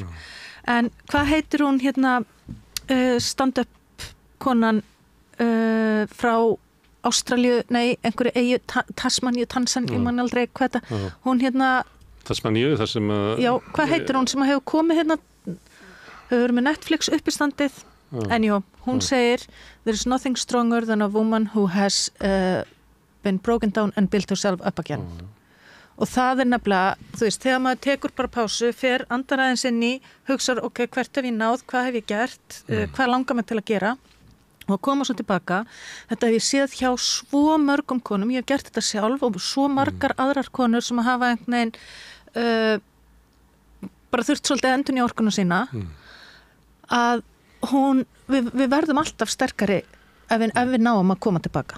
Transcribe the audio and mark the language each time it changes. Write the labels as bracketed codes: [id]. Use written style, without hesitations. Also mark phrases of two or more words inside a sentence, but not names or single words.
[is] En hvað heitir hún stand-up konan frá Ástralíu, einhverju eyju, Tasmaníu, ég man aldrei hvað þetta, hún Tasmaníu, þar sem að... Já, hvað heitir hún sem hefur komið hefur með Netflix uppistandið, en hún segir, [en] there is nothing stronger than a woman who has been broken down and built herself up again. [is] Og það nefnilega, þú veist, þegar maður tekur bara pásu, fer andar aðeins inn í, hugsar, ok, hvert hef ég náð, hvað hef ég gert, hvað langar mig til að gera, og koma svo tilbaka. Þetta hef ég séð hjá svo mörgum konum, ég hef gert þetta sjálf og svo margar aðrar konur sem hafa einhvern veginn bara þurft svolítið að endurnýja orkuna sína að við verðum alltaf sterkari ef við náum að koma tilbaka.